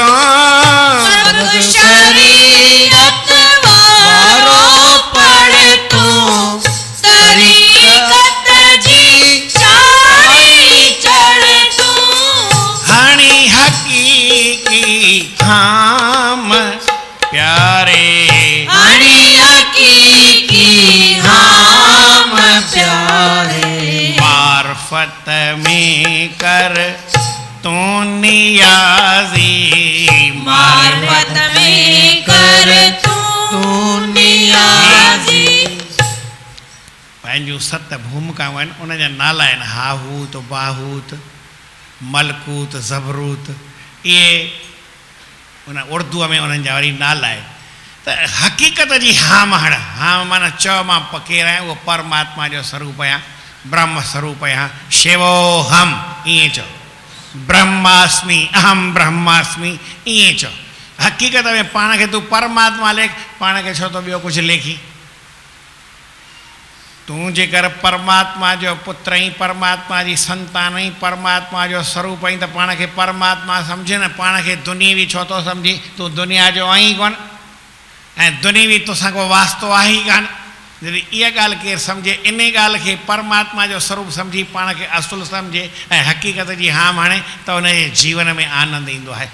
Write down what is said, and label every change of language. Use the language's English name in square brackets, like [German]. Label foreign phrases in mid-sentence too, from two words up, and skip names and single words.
[Sindhi] सबक़ु शरीयत वारो पढ़ तो तरीक़त जी चाढ़ी चढ़ तो। हणी हकीकी धाम प्यारे, हणी हकीकी धाम प्यारे। मार्फत में कर तू नियाज़ी, मार्फत में कर तू नियाज़ी। पंहिंजूं 7 भूमिकाऊं आहिनि, उन जा नाला आहिनि हाहूत, बाहूत, मलकूत, ज़बरूत। इहे उन उर्दूअ में उन्हनि जा वरी नाला आहिनि। त हक़ीक़त जी हाम हण, हाम माना चओ मां केरु आहियां, उहो परमात्मा जो स्वरूप आहियां, ब्रह्म स्वरूप आहियां। शिवोहम ईअं चओ, [Sanskrit] ब्रह्मास्मि अहम ब्रह्मास्मि ईअं चओ। [Sindhi] हकीकत में पाण खे तू परमात्मा लेख, पाण खे छो तो ॿियो कुछ लेखी। तू जेकर परमात्मा जो पुत्र ही, परमात्मा जी संतान ही, परमात्मा जो स्वरूप ही, तो पाण खे परमात्मा समझे न, पाण खे दुनियावी छो तो समझी। तू दुनिया जो आई कोन ऐं दुनियावी तोसां को वास्तो आहे ही कान। जॾहिं इहा ॻाल्हि केरु सम्झे, इन ॻाल्हि खे परमात्मा जो स्वरूप सम्झी पाण खे असुल सम्झे ऐं हक़ीक़त जी हां माणे, त उनजे जीवन में आनंद ईंदो आहे।